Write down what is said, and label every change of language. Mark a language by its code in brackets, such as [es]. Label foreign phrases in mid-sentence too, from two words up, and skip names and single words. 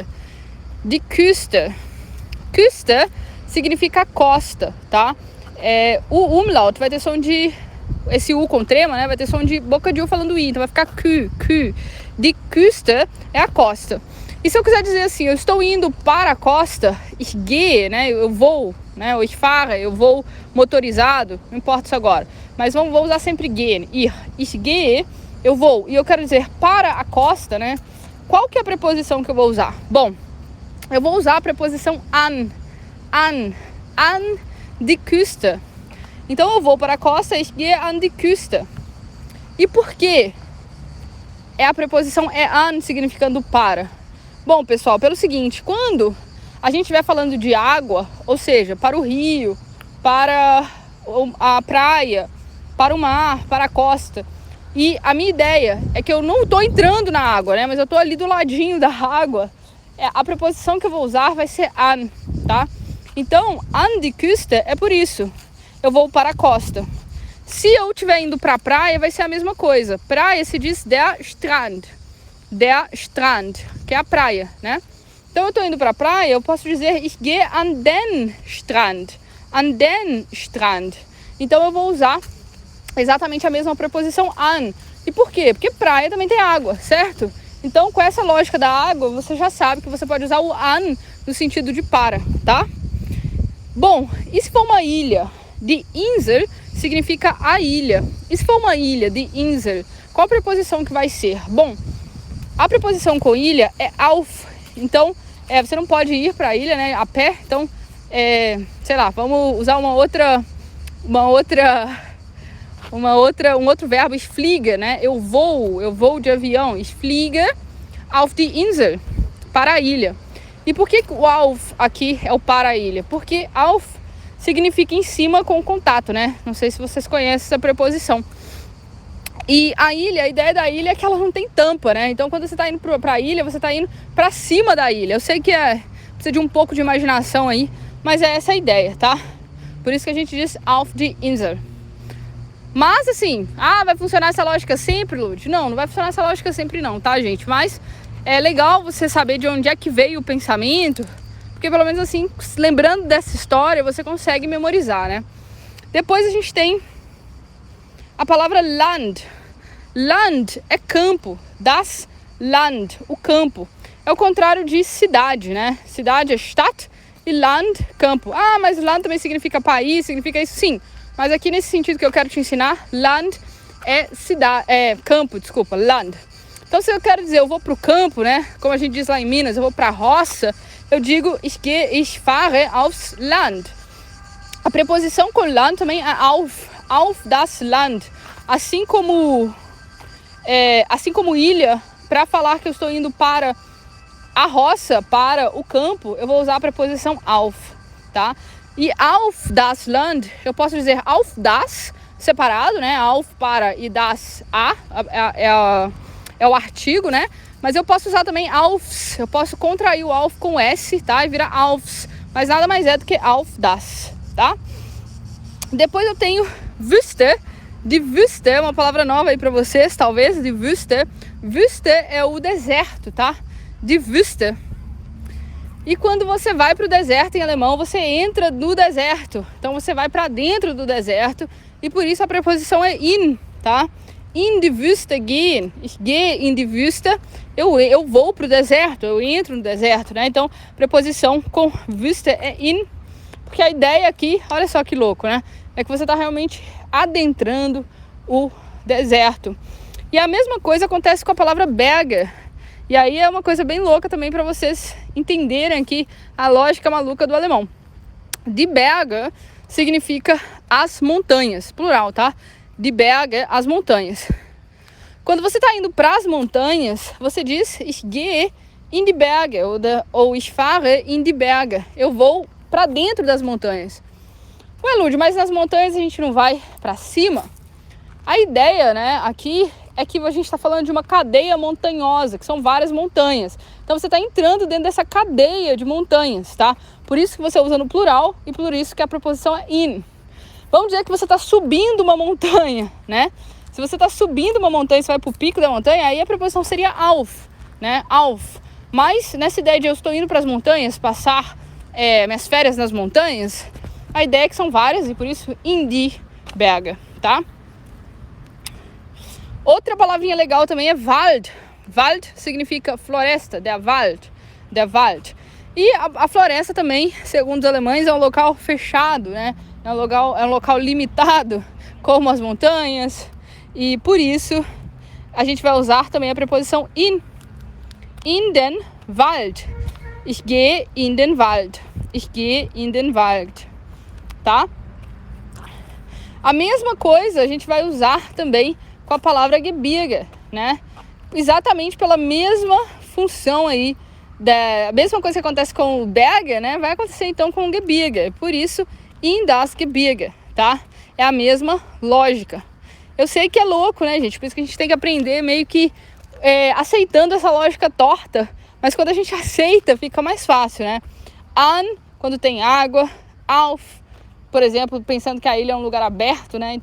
[de] De Küste. [pt] Küste significa costa, tá? O umlaut vai ter som de... Esse U com trema, né? Vai ter som de boca de U falando I, então vai ficar Kü. [de] De Küste [pt] é a costa. E se eu quiser dizer assim, eu estou indo para a costa, [de] ich gehe, [pt] né? Eu vou, né? [de] O ich fahre, [pt] eu vou motorizado, não importa isso agora. Mas vou usar sempre gehen. [de] Ich gehe, [pt] eu vou. E eu quero dizer para a costa, né? Qual que é a preposição que eu vou usar? Bom, eu vou usar a preposição [de] an die Küste. [pt] Então eu vou para a costa, [de] ich gehe an die Küste. [pt] E por quê? A preposição é an, significando para. Bom, pessoal, pelo seguinte, quando a gente estiver falando de água, ou seja, para o rio, para a praia, para o mar, para a costa, e a minha ideia é que eu não estou entrando na água, né? Mas eu estou ali do ladinho da água, a preposição que eu vou usar vai ser an, tá? Então, [de] an die Küste [pt] é por isso, eu vou para a costa. Se eu estiver indo para a praia, vai ser a mesma coisa. Praia se diz [de] der Strand, [pt] que é a praia, né? Então eu tô indo pra praia, eu posso dizer [de] ich gehe an den Strand. [pt] Então eu vou usar exatamente a mesma preposição an. E por quê? Porque praia também tem água, certo? Então com essa lógica da água, você já sabe que você pode usar o an no sentido de para, tá? Bom, e se for uma ilha? [de] Die Insel [pt] significa a ilha. E se for uma ilha, [de] die Insel, [pt] qual a preposição que vai ser? Bom, a preposição com ilha é auf. Então, você não pode ir para a ilha, né, a pé. Então, sei lá, vamos usar um outro verbo, [de] ich fliege, [pt] né? Eu vou de avião. [de] Ich fliege auf die Insel, [pt] para a ilha. E por que o auf aqui é o para a ilha? Porque auf significa em cima com contato, né? Não sei se vocês conhecem essa preposição. E a ilha, a ideia da ilha é que ela não tem tampa, né? Então, quando você está indo para a ilha, você está indo para cima da ilha. Eu sei que precisa de um pouco de imaginação aí, mas é essa a ideia, tá? Por isso que a gente diz [de] auf die Insel. [pt] Mas, assim, vai funcionar essa lógica sempre, Lud? Não vai funcionar essa lógica sempre não, tá, gente? Mas é legal você saber de onde é que veio o pensamento, porque pelo menos assim, lembrando dessa história, você consegue memorizar, né? Depois a gente tem a palavra Land. Land é campo, [de] das Land, [pt] o campo. É o contrário de cidade, né? Cidade é Stadt e Land, campo. Mas Land também significa país, significa isso, sim. Mas aqui nesse sentido que eu quero te ensinar, Land é campo, Land. Então se eu quero dizer eu vou pro campo, né? Como a gente diz lá em Minas, eu vou pra roça, eu digo [de] ich fahre aufs Land. [pt] A preposição com Land também é [de] auf das Land. [pt] Assim como ilha, para falar que eu estou indo para a roça, para o campo, eu vou usar a preposição auf, tá? [de] E auf das Land, [pt] eu posso dizer [de] auf das, [pt] separado, né? Auf para e das é o artigo, né? Mas eu posso usar também aufs, eu posso contrair o auf com S, tá? E virar aufs, mas nada mais é do que [de] auf das, [pt] tá? Depois eu tenho Wüste. [de] De Wüste [pt] é uma palavra nova aí pra vocês, talvez, [de] de Wüste. [pt] Wüste é o deserto, tá? [de] De Wüste. [pt] E quando você vai pro deserto em alemão, você entra no deserto. Então você vai para dentro do deserto e por isso a preposição é in, tá? [de] in die Wüste gehen. Ich gehe in die Wüste. [pt] Eu vou para o deserto, eu entro no deserto, né? Então, preposição com Wüste é in. Porque a ideia aqui, olha só que louco, né? É que você está realmente adentrando o deserto. E a mesma coisa acontece com a palavra Berge. E aí é uma coisa bem louca também para vocês entenderem aqui a lógica maluca do alemão. [de] Die Berge [pt] significa as montanhas, plural, tá? [de] Die Berge, [pt] as montanhas. Quando você está indo para as montanhas, você diz [de] ich gehe in die Berge [pt] ou [de] ich fahre in die Berge. [pt] Eu vou para dentro das montanhas. Ué, Lud, mas nas montanhas a gente não vai para cima? A ideia, né, aqui é que a gente está falando de uma cadeia montanhosa, que são várias montanhas. Então você está entrando dentro dessa cadeia de montanhas, tá? Por isso que você usa no plural e por isso que a preposição é in. Vamos dizer que você está subindo uma montanha, né? Se você está subindo uma montanha, você vai para o pico da montanha, aí a preposição seria auf, né? Auf. Mas nessa ideia de eu estou indo para as montanhas, passar minhas férias nas montanhas, a ideia é que são várias e por isso [de] in die Berge, [pt] tá? Outra palavrinha legal também é Wald. Wald significa floresta, [de] der Wald. [pt] E a floresta também, segundo os alemães, é um local fechado, né? É um local limitado, como as montanhas. E por isso a gente vai usar também a preposição in. [de] In den Wald. Ich gehe in den Wald. Ich gehe in den Wald. [pt] Tá? A mesma coisa a gente vai usar também com a palavra Gebirge, né? Exatamente pela mesma função aí, a mesma coisa que acontece com o Berge, né? Vai acontecer então com o Gebirge. Por isso, [de] in das Gebirge, [pt] tá? É a mesma lógica. Eu sei que é louco, né, gente? Por isso que a gente tem que aprender meio que aceitando essa lógica torta. Mas quando a gente aceita, fica mais fácil, né? An, quando tem água. Auf, por exemplo, pensando que a ilha é um lugar aberto, né?